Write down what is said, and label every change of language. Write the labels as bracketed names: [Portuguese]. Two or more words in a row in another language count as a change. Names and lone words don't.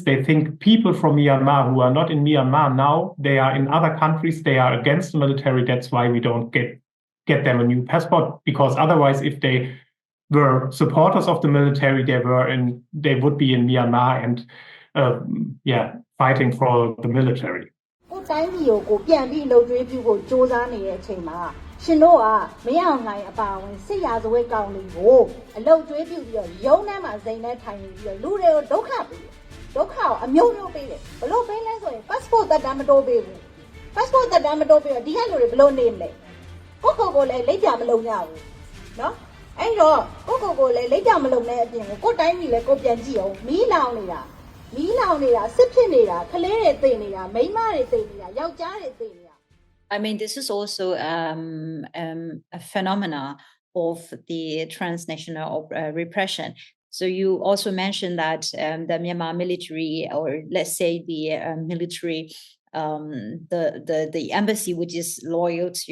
[English] They think people from Myanmar who are not in Myanmar now, they are in other countries, they are against the military. That's why we don't get them a new passport, because otherwise, if they were supporters of the military, they would be in Myanmar and fighting for the military. [Burmese] ရှင်တို့ကမရအောင်နိုင်အပါဝင်စစ်ရာဇဝတ်ကောင်တွေကိုအလုတ်ကျွေးပြုတ်ပြီးတော့ရုံးထဲမှာစိန်နဲ့ထိုင်နေပြီး တော့လူတွေကိုဒုက္ခပေးတယ်ဒုက္ခကိုအမျိုးမျိုးပေးတယ်ဘလို့ပေးလဲဆိုရင် passport သက်တမ်းမတိုးပေးဘူး passport သက်တမ်းမတိုးပေးတော့ဒီကလူတွေဘလို့နေမလဲကိုလည်းလိပ်ပြမလုံရဘူးเนาะအဲ့တော့ကိုလည်းလိပ်ပြမလုံတဲ့အပြင်ကိုတိုင်းပြည်လည်းကိုပြန်ကြည့်အောင်မီးလောင်နေတာစစ်ဖြစ်နေတာကလေးတွေသိနေတာမိန်းမတွေသိနေတာယောက်ျားတွေသိနေတာ [English] I mean, this is also a phenomena of the transnational repression. So you also mentioned that the Myanmar military, or let's say the military, the embassy, which is loyal to